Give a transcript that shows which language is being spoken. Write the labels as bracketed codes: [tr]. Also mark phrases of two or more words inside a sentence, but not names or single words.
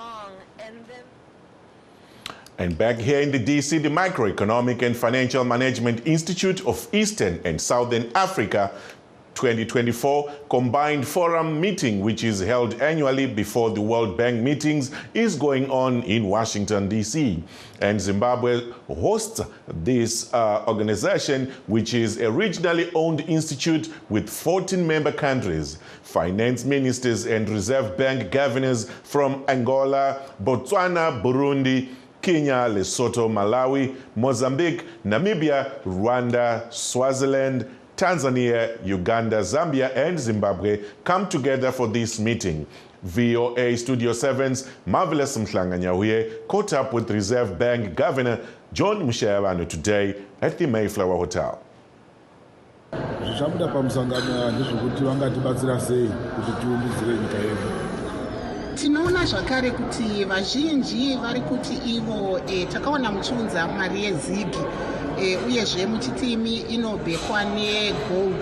[en] And back here in the DC, the Microeconomic and Financial Management Institute of Eastern and Southern Africa 2024 Combined Forum meeting, which is held annually before the World Bank meetings, is going on in Washington, D.C. And Zimbabwe hosts this organization, which is a regionally owned institute with 14 member countries. Finance ministers and Reserve Bank governors from Angola, Botswana, Burundi, Kenya, Lesotho, Malawi, Mozambique, Namibia, Rwanda, Swaziland, Tanzania, Uganda, Zambia, and Zimbabwe come together for this meeting. VOA Studio 7's Marvelous Mhlanganyahuye caught up with Reserve Bank Governor John Mushayabano today at the Mayflower Hotel. [sn] Tinoona zvakare kuti vazhinji vari kuti ivo takaona muchiunza mari yezigi uyezve muchitimi inobhekwa negold.